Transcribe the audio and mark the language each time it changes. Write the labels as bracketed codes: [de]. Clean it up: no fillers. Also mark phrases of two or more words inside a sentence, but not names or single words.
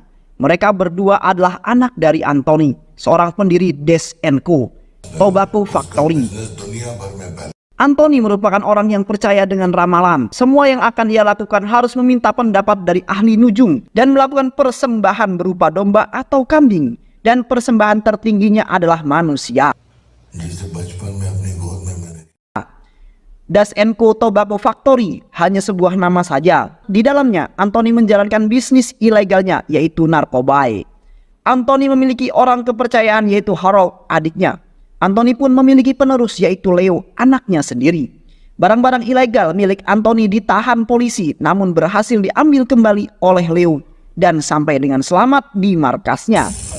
[id] Mereka berdua adalah anak dari Anthony, seorang pendiri Des & Co, Tobacco Factory. Anthony merupakan orang yang percaya dengan ramalan. Semua yang akan dia lakukan harus meminta pendapat dari ahli nujum dan melakukan persembahan berupa domba atau kambing. Dan persembahan tertingginya adalah manusia. [hi] जिसे बचपन में अपनी गोद में मैंने [id] Das Co Tobacco Factory hanya sebuah nama saja. Di dalamnya, Anthony menjalankan bisnis ilegalnya, yaitu narkoba. Anthony memiliki orang kepercayaan, yaitu Harold, adiknya. Anthony pun memiliki penerus, yaitu Leo, anaknya sendiri. Barang-barang ilegal milik Anthony ditahan polisi, namun berhasil diambil kembali oleh Leo dan sampai dengan selamat di markasnya.